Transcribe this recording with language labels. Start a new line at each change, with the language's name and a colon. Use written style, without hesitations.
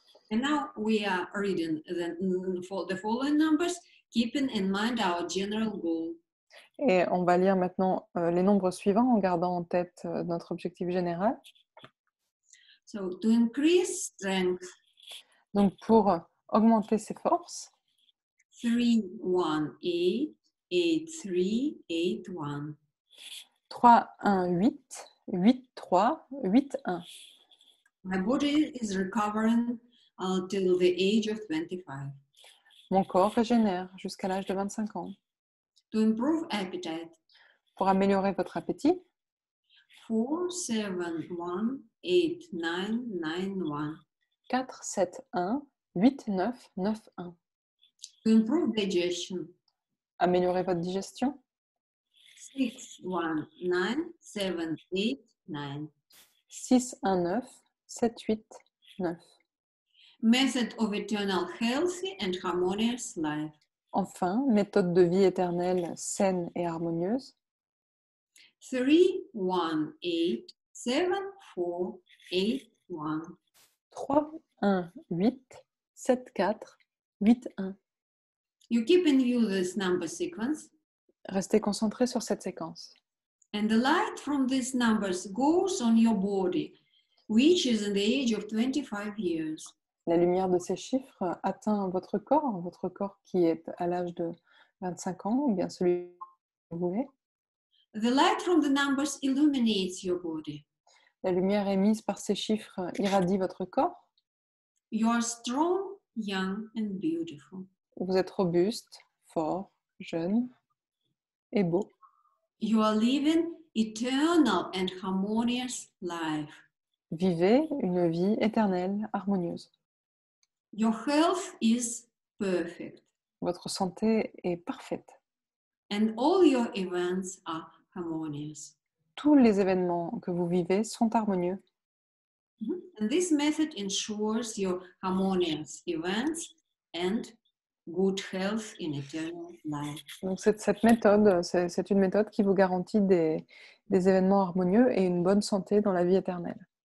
English: And now we are reading the following numbers, keeping in mind our general goal.
French: Et on va lire maintenant les nombres suivants en gardant en tête notre objectif général.
English: So to increase strength,
French: Donc, pour augmenter ses forces,
English: 318 8381.
French: 3, 1, 8, 8, 3, 8, 1.
English: My body is recovering till the age of 25.
French: Mon corps régénère jusqu'à l'âge de 25 ans.
English: To improve appetite,
French: Pour améliorer votre appétit,
English: 471 8991.
French: 4, 7, 1, 8, 9, 9, 1.
English: To improve digestion,
French: Améliorer votre digestion,
English: 619 789.
French: 6, 1, 9, 7, 8, 9.
English: Method of eternal healthy and harmonious life.
French: Enfin, méthode de vie éternelle saine et harmonieuse,
English: 318 7481.
French: 3, 1, 8, 7, 4, 8, 1.
English: You keep in view this number sequence,
French: Restez concentré sur cette séquence.
English: and the light from these numbers goes on your body, which is in the age of 25 years.
French: La lumière de ces chiffres atteint votre corps qui est à l'âge de 25 ans, ou bien celui que vous voulez.
English: The light from the numbers illuminates your body.
French: La lumière émise par ces chiffres irradie votre corps.
English: You are strong, young, and beautiful.
French: Vous êtes robuste, fort, jeune et beau.
English: You are living eternal and harmonious life.
French: Vivez une vie éternelle, harmonieuse.
English: Your health is perfect,
French: Votre santé est parfaite.
English: and all your events are harmonious.
French: Tous les événements que vous vivez sont harmonieux.
English: And this method ensures your harmonious events and good health in eternal life.
French: Donc cette méthode, c'est une méthode qui vous garantit des événements harmonieux et une bonne santé dans la vie éternelle.